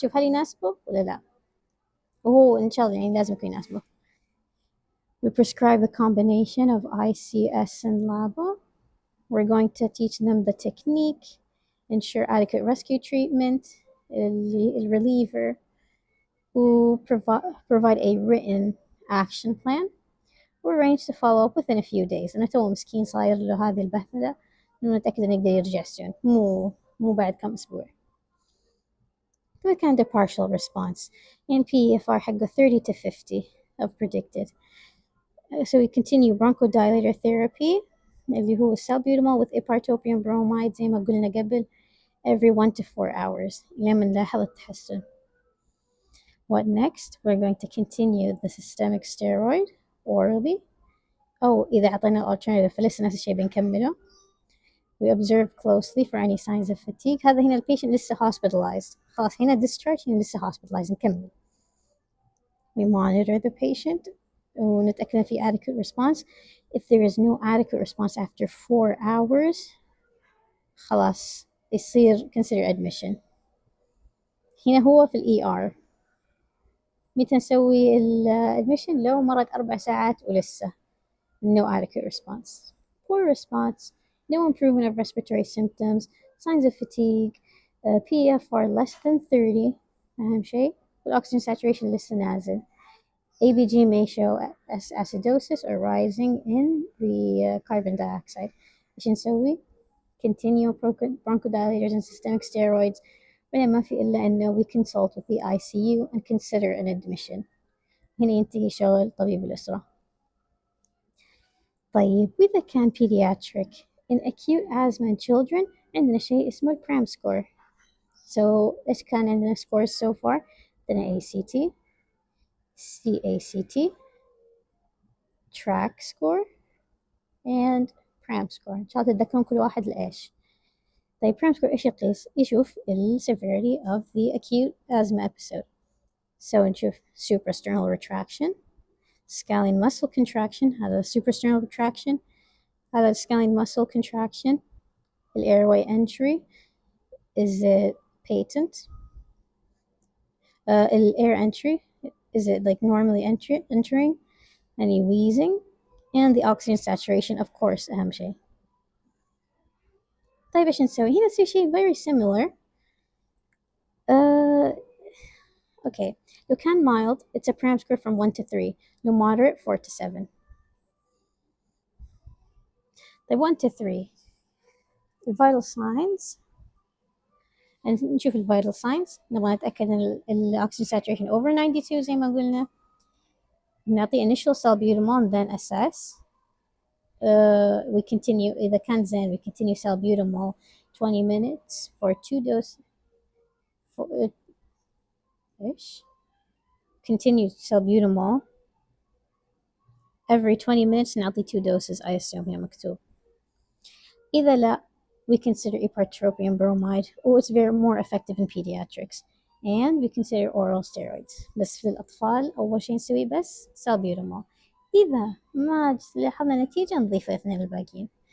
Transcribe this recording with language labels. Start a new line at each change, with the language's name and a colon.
Arabic: شوف هل يناسبه ولا لا؟ وهو إن شاء الله يعني لازم يكون يناسبه.
English: We prescribe the combination of ICS and LABA. We're going to teach them the technique, ensure adequate rescue treatment, reliever, who provide a written action plan. We're arranged to follow up within a few days.
Arabic: أنا تو مسكين صاير له هذه البهدلة إنه نتأكد إنه يقدر يرجع soon مو بعد كم أسبوع. كذا كان
English: the partial response and PFR
Arabic: حقه
English: 30 to 50 of predicted. So we continue bronchodilator therapy
Arabic: اللي هو
English: salbutamol with epartopium bromide
Arabic: زي ما قلنا قبل
English: every 1 to 4 hours
Arabic: لما نلاحظ التحسن.
English: What next? We're going to continue the systemic steroid orally.
Arabic: أو إذا أعطينا alternative فلسه نفس الشيء بنكمله.
English: We observe closely for any signs of fatigue.
Arabic: هذا هنا البيشنت لسه hospitalized. خلاص هنا discharge هنا لسه hospitalized نكمل.
English: We monitor the patient
Arabic: ونتأكد في
English: adequate response. If there is no adequate response after 4 hours
Arabic: خلاص يصير
English: consider admission.
Arabic: هنا هو في ER. متى نسوي admission؟ لو مرت 4 ساعات ولسه
English: no adequate response. Poor response, no improvement of respiratory symptoms, signs of fatigue, PFR less than 30
Arabic: أهم شيء
English: والoxygen saturation
Arabic: لسه نازل.
English: ABG may show acidosis or rising in the carbon dioxide.
Arabic: إيش نسوي؟
English: Continue bronchodilators and systemic steroids
Arabic: ولا ما في إلا إنه
English: we consult with the ICU and consider an admission.
Arabic: هنا ينتهي شغل طبيب الأسرة. طيب وإذا كان
English: pediatric in acute asthma in children
Arabic: عندنا شيء اسمه
English: cram score. So
Arabic: إيش كان عندنا
English: scores so far؟ عندنا ACT, CACT, track score and cram score.
Arabic: إن شاء الله تتذكرون كل واحد لإيش.
English: طيب cram score
Arabic: إيش يقيس؟ يشوف ال
English: severity of the acute asthma episode. So
Arabic: نشوف
English: suprasternal retraction, scalene muscle contraction هذا suprasternal retraction هذا scalene muscle contraction, the airway entry, is it patent. Air entry, is it like normally entering? Any wheezing? And the oxygen saturation, of course
Arabic: أهم شيء. طيب إيش نسوي؟ هنا نسوي شيء
English: very similar. Uh, okay,
Arabic: لو كان
English: mild, it's a param score from 1 to 3. لو moderate, 4 to 7. طيب 1 to 3. The vital signs.
Arabic: نشوف ال vital signs. نبغى نتأكد إن ال oxygen saturation over 92 زي ما قلنا.
English: نعطي initial salbutamol and then assess. We continue
Arabic: إذا كان زين
English: we continue salbutamol 20 minutes for 2 doses. إيش؟ Continue salbutamol every 20 minutes نعطي 2 doses I assume
Arabic: هنا مكتوب. إذا لا
English: we consider ipratropium bromide or it's very more effective in pediatrics and we consider oral steroids.
Arabic: بس في الأطفال أول شيء نسوي بس salbutamol. إذا ما لاحظنا نتيجة نضيف الاثنين الباقيين.